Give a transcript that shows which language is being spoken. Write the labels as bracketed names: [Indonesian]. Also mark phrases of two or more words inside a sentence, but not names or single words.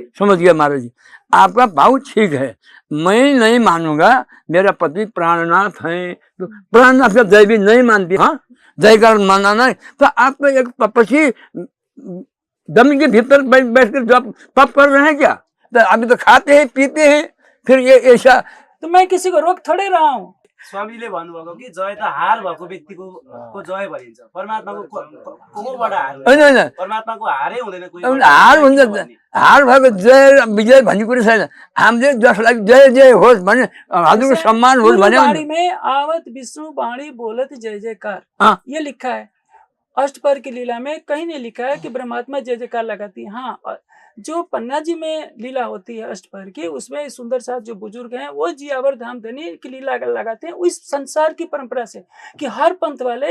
[Hindi] समझ गया महाराज जी, आपका भाव ठीक है। मैं नहीं मानूंगा, मेरा पति प्राणनाथ है, तो प्राणनाथ का जय भी नहीं मानती, हाँ जयकार मानना नहीं, तो आप तो एक तपस्वी जमीन के भीतर बैठ कर जब तप कर रहे हैं क्या? तो अभी तो खाते हैं पीते हैं, फिर ये ऐसा तो मैं किसी को रोक थोड़े रहा हूँ। [Nepali] स्वामीले भन्नुभएको कि जय त हार भएको व्यक्तिको को जय भनिन्छ, परमात्माको कोबाट हार हुन्छ? होइन होइन परमात्माको हारै हुँदैन, कोही हार हुन्छ, हार भएको जय विजय भन्ने कुरो छैन। हामीले जसलाई जय जय होस् भने, हजुरको सम्मान होस् भने [Hindi] वाणी में आवत विष्णु वाणी बोलत जय जयकार, हाँ। ये लिखा है। अष्टपहर की लीला में कहीं नहीं लिखा है कि ब्रह्मात्मा जय जयकार लगाती है। हाँ, जो पन्ना जी में लीला होती है अष्टपहर की, उसमें सुंदर साथ जो बुजुर्ग हैं वो जियावर धाम धनी की लीला लगाते हैं उस संसार की परंपरा से, कि हर पंथ वाले